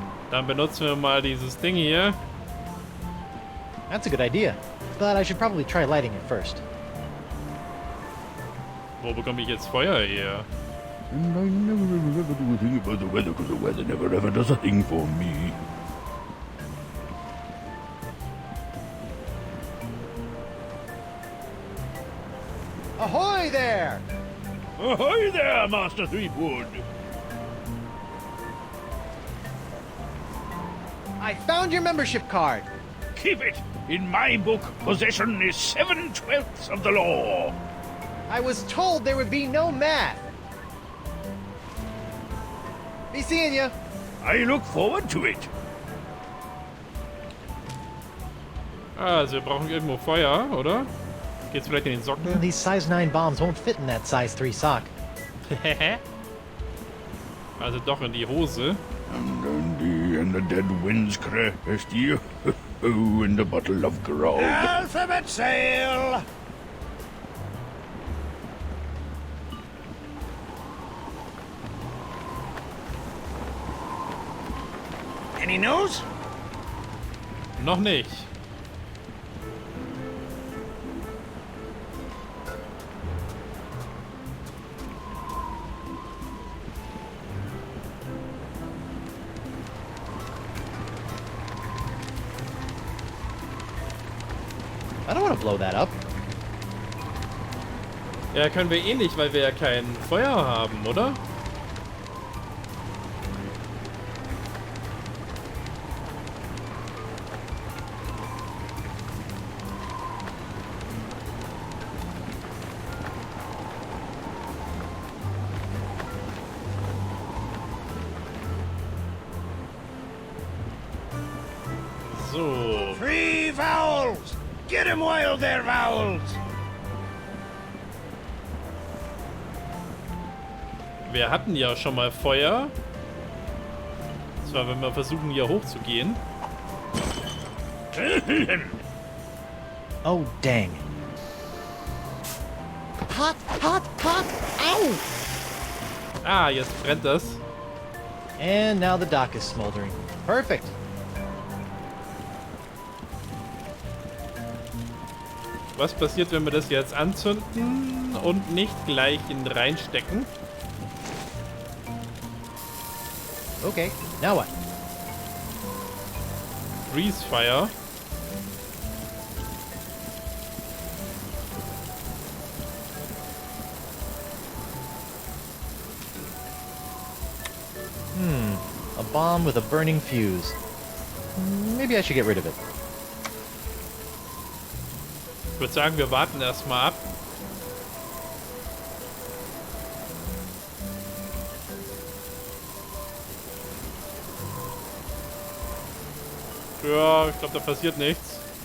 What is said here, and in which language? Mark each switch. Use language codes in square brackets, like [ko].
[de] Dann benutzen wir mal dieses Ding hier. [en] That's a good idea, but I should probably try lighting it first. [de] Wo bekomme ich jetzt Feuer her? [en] And I never ever do a thing about the weather, because the weather never ever does a thing for me. Ahoy there! Ahoy there, Master Threepwood! I found your membership card. Keep it! In my book, possession is 7/12 of the law. I was told there would be no math. Be seeing ya. I look forward to it. [de] Also, wir brauchen irgendwo Feuer, oder? Geht's vielleicht in den Socken? [en] These size 9 bombs won't fit in that size 3 sock. [de] Also doch in die Hose. [en] And the dead winds crest you in the bottle of grog. Alphabet sail! Any news? [de] Noch nicht. [en] I don't want to blow that up. [de] Ja, können wir eh nicht, weil wir ja kein Feuer haben, oder? [en] So. 3 vowels! Get him while they're vowels! [de] Wir hatten ja schon mal Feuer. zwar, wenn wir versuchen, hier hochzugehen. [en] Oh, dang. Hot, hot, hot! Ow! [de] Ah, jetzt brennt das. [en] And now the dock is smoldering. Perfect. [de] Was passiert, wenn wir das jetzt anzünden und nicht gleich reinstecken? [en] Okay, now what? Freeze Fire. A bomb with a burning fuse. Maybe I should get rid of it. [de] Ich würde sagen, wir warten erstmal ab. Ja, ich glaube, da passiert nichts.